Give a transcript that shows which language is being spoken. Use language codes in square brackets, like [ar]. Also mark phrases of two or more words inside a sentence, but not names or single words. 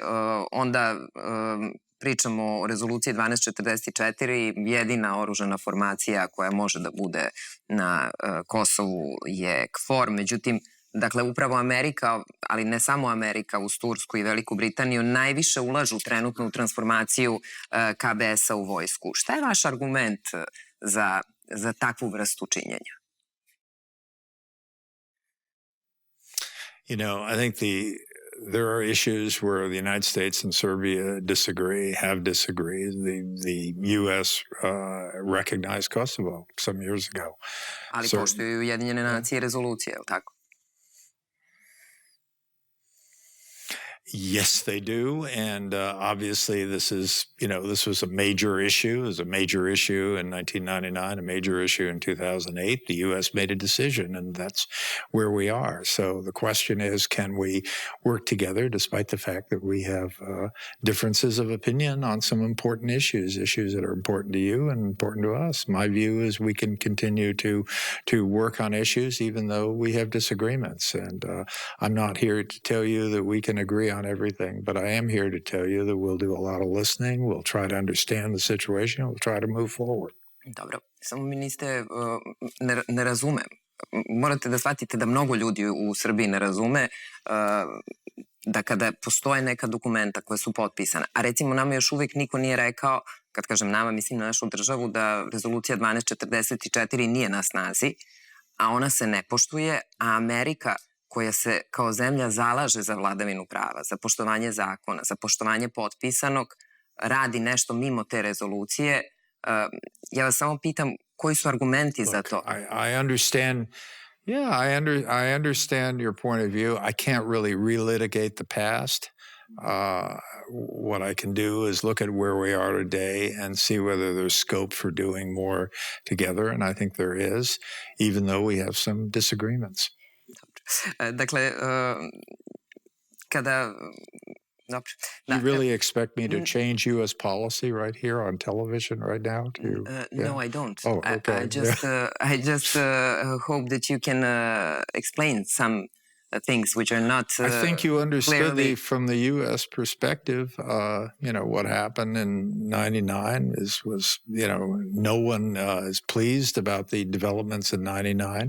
[sr] Onda pričamo o rezoluciji 1244, jedina oružana formacija koja može da bude na Kosovu je KFOR, međutim, dakle, upravo Amerika, ali ne samo Amerika, uz Tursku i Veliku Britaniju, najviše ulažu trenutno u transformaciju KBS-a u vojsku. Šta je vaš argument za takvu vrstu činjenja? [en] You know, I think there are issues where the United States and Serbia have disagreed. The U.S. recognized Kosovo some years ago. [sr] Ali poštuju Ujedinjene nacije rezolucije, je li tako? [en] Yes, they do. And obviously this was a major issue. It was a major issue in 1999, a major issue in 2008. The U.S. made a decision, and that's where we are. So the question is, can we work together despite the fact that we have differences of opinion on some important issues that are important to you and important to us? My view is we can continue to work on issues even though we have disagreements. And I'm not here to tell you that we can agree on everything, but I am here to tell you that we'll do a lot of listening, we'll try to understand the situation, we'll try to move forward. [sr] Dobro, samo mi ne razumem. Morate da shvatite da mnogo ljudi u Srbiji ne razume da kada postoje neka dokumenta koja su potpisana, a recimo nama još uvek niko nije rekao, kad kažem nama, mislim na našu državu, da rezolucija 1244 nije na snazi, a ona se ne poštuje, a Amerika koja se kao zemlja zalaže za vladavinu prava, za poštovanje zakona, za poštovanje potpisanog, radi nešto mimo te rezolucije. Ja vas samo pitam, koji su argumenti za to? [en] I understand. Yeah, I understand your point of view. I can't really relitigate the past. What I can do is look at where we are today and see whether there's scope for doing more together, and I think there is, even though we have some disagreements. [sr] Dakle, kada... [en] You really expect me to change U.S. policy right here on television right now? No, I don't. Oh, okay. I just hope that you can explain some things which are not I think you understood from the U.S. perspective, what happened in 99 was no one is pleased about the developments in 99.